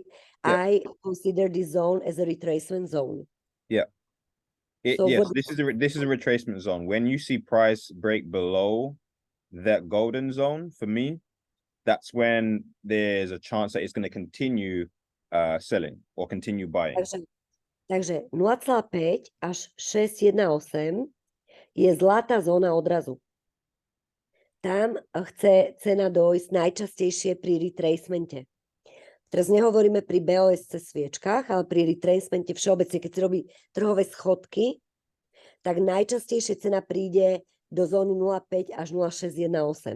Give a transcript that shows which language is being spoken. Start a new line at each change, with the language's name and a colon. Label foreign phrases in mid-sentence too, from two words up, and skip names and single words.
English: I consider this zone as a retracement zone. Yeah. So Yes, what this is a retracement zone. When you see price break below that golden zone, for me, that's when there's a chance that it's going to continue selling or continue buying.
Slovak: Takže 0,5 až 6,18 je zlatá zóna odrazu. Tam chce cena dojsť najčastejšie pri retracemente. Teraz nehovoríme pri BOSC sviečkách, ale pri retracemente všeobecne, keď si robí trhové schodky, tak najčastejšie cena príde do zóny 0,5 až 0,618.